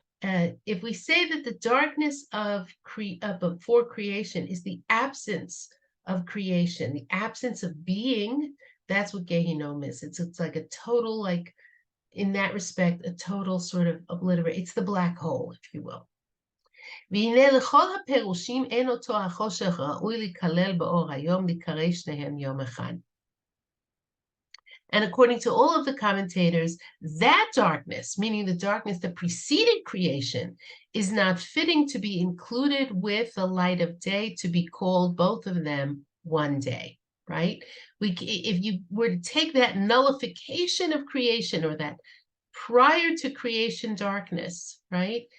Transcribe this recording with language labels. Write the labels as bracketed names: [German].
[English] If we say that the darkness of before creation is the absence of creation, the absence of being, that's what Gehinom is. It's like a total, like, in that respect, a total sort of obliterate. It's the black hole, if you will. [Hebrew] והנה לכל הפירושים אין אותו החושך ראוי להיכלל באור היום, להיקרא שניהם יום אחד. [English] And according to all of the commentators, that darkness, meaning the darkness that preceded creation, is not fitting to be included with the light of day, to be called both of them one day, right? If you were to take that nullification of creation, or that prior to creation darkness, right?